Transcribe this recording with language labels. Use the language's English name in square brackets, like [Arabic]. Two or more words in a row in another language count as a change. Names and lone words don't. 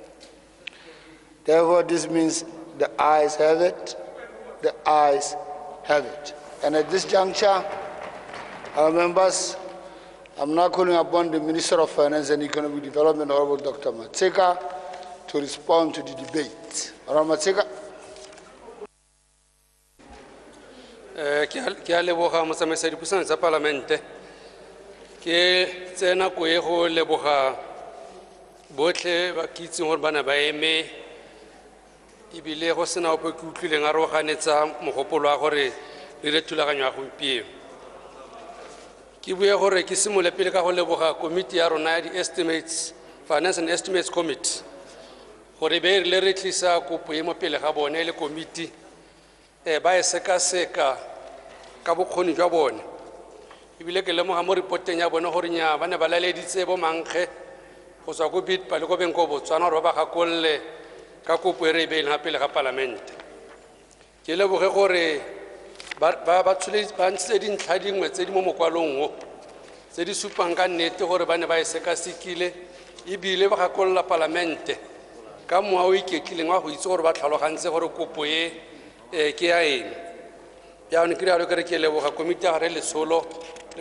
[English] Therefore, this means the ayes have it, the ayes have it. And at this juncture, our members, I'm now calling upon the Minister of Finance and Economic Development, Honorable Dr. Matseka, to respond to the debate. Honorable Matseka. [Tswana] Ke a leboga motsamaisi dipuisano tsa palamente ke tsena ko e go leboga botlhe ba ke itseng gore bana ba eme ebile go sena ope ke utlwileng a re o ganetsa mogopolo wa gore re dire thulaganyo ya gompieno ke bue gore ke simole pele ka go leboga komiti ya rona ya di-estimates [English] finance and estimates committee [Tswana] gore be le re tlisa kopo e mo pele ga bone le komiti ba e sekaseka ka bokgoni jwa bone ebile ke lemoga mo reporteng ya bone gore nya ba ne ba laleditse bo mankge go tswa ko bitpa le ko beng ko Botswana gore ba ba gakolle ka kopo e re beileng ga pele ga palamente ke leboge gore ba ntshitse dintlha dingwe tse di mo mokwalong o tse di supang ka nnete gore ba ne ba e sekasekile ebile ba gakolola palamente ka mowa o iketlileng wa go itse gore ba tlhalogantse gore kopo e ke ya eng yaone ke rialo kere ke leboga komiti ya gare lesolo le